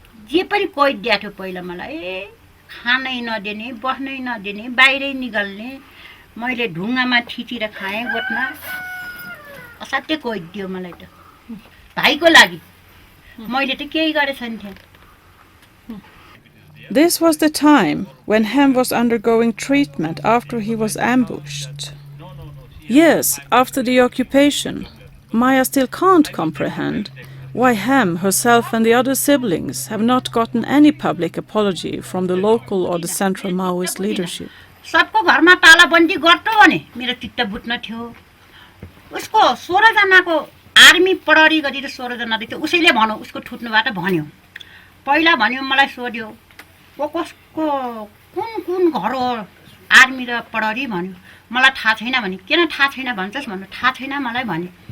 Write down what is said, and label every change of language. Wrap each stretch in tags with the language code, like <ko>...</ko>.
<ne>जे पनि कैद दिएको थियो पहिला मलाई खानै नदिने बस्नै नदिने बाहिरै निकाल्ने मैले ढुङ्गामा थिचेर खाएँ गोठमा असाध्यै कैद दियो मलाई त भाइको लागि मैले त केही गरेछ नि थिएँ</ne> <en>This was the time when Hem was undergoing treatment after he was ambushed. Years after the occupation, Maya still can't comprehend why Hem, herself and the other siblings have not gotten any public apology from the local or the central Maoist leadership.</en> <ne>सबको घरमा तालाबन्दी गर्छ भने मेरो चित्त बुझ्न थियो उसको 16 जनाको आर्मी प्रहरी गरेर 16 जना थियो उसैले भन्यो उसको ठुट्नुबाट भन्यो पहिला भन्यो मलाई सोध्यो कसको कुन घर हो आर्मी र प्रहरी भन्यो मलाई थाहा छैन भने किन थाहा छैन भन्छस् भन्नु थाहा छैन मलाई भने</ne>